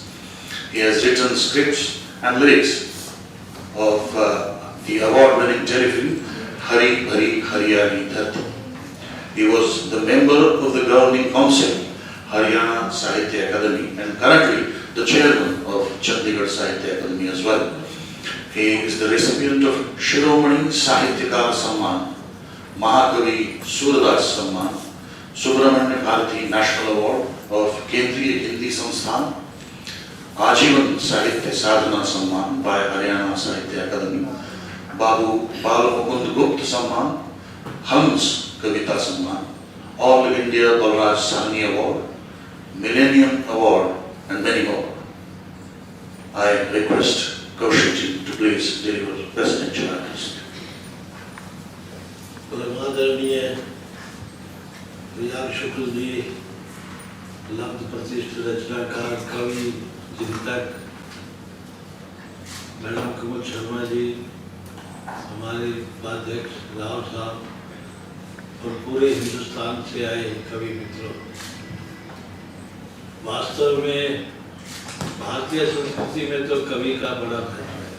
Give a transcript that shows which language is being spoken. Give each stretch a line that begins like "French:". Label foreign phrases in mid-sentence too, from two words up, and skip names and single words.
English: He has written scripts and lyrics of the award-winning telefilm Hari Bhari Hariyali Dharti. He was the member of the governing council, Haryana Sahitya Akademi, and currently the chairman of Chandigarh Sahitya Akademi as well. He is the recipient of Shiromani Sahityakar Samman, Mahakavi Surdas Samman, Subramanya Bharati National Award of Kendriya Hindi Sansthan, Ajivan Sahitya Sadhana Samman by Haryana Sahitya Akademi, Babu Balamukund Gupta Samman, Hans Kavita Samman, All India Balraj Sahni Award, Millennium Award, and many more. I request Kaushikji to please deliver presidential address.
Hindi: आदरणीय प्रियाग शुक्ल जी, लब्ध प्रतिष्ठित रचनाकार, कवि, चिंतक, मैडम कमल शर्मा जी, हमारे उपाध्यक्ष राव साहब और पूरे हिंदुस्तान से आए कवि मित्रों, वास्तव में भारतीय संस्कृति में तो कवि का बड़ा महत्व है।